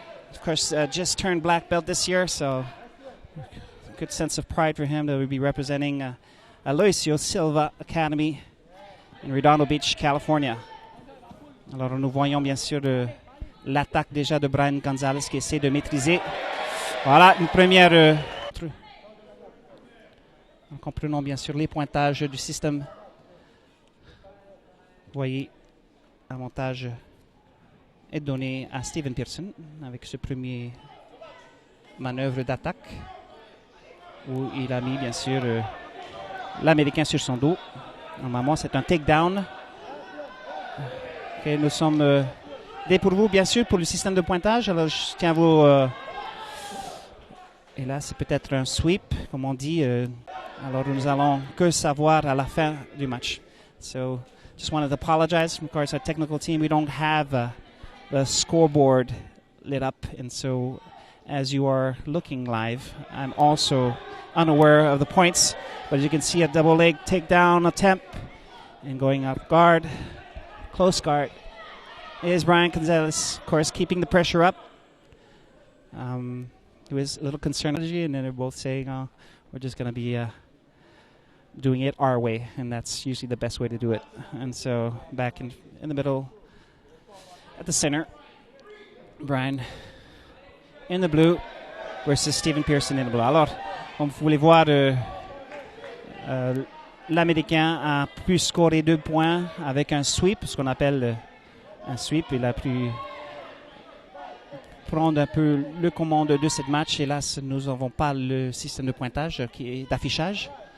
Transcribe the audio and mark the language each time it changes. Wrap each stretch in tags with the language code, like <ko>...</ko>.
<en>Of course, just turned black belt this year, so good sense of pride for him that we'll be representing Aloysius Silva Academy in Redondo Beach, California.</en> <fr>Alors, nous voyons bien sûr l'attaque déjà de Brian Gonzalez qui essaie de maîtriser. Voilà, une première En comprenant bien sûr les pointages du système. Vous voyez, avantage est donné à Steven Pearson avec ce premier manœuvre d'attaque où il a mis bien sûr l'Américain sur son dos. Normalement, c'est un takedown. Okay, nous sommes dépourvus bien sûr pour le système de pointage. Alors je tiens à vous... et là, c'est peut-être un sweep, comme on dit. Alors nous allons que savoir à la fin du match.</fr> <en>So, just wanted to apologize. Of course, our technical team, we don't have the scoreboard lit up. And so, as you are looking live, I'm also unaware of the points. But as you can see, a double leg takedown attempt and going up guard, close guard. Is Brian Gonzalez, of course, keeping the pressure up. He was a little concerned, and then they're both saying, we're just going to be doing it our way, and that's usually the best way to do it. And so back in the middle, at the center, Brian in the blue versus Steven Pearson in the blue.</en> <fr>Alors, comme vous voulez voir, l'Américain a pu scorer 2 points avec un sweep, ce qu'on appelle un sweep. Il a pu prendre un peu le commande de ce match. Hélas, nous n'avons pas le système de pointage d'affichage.</fr>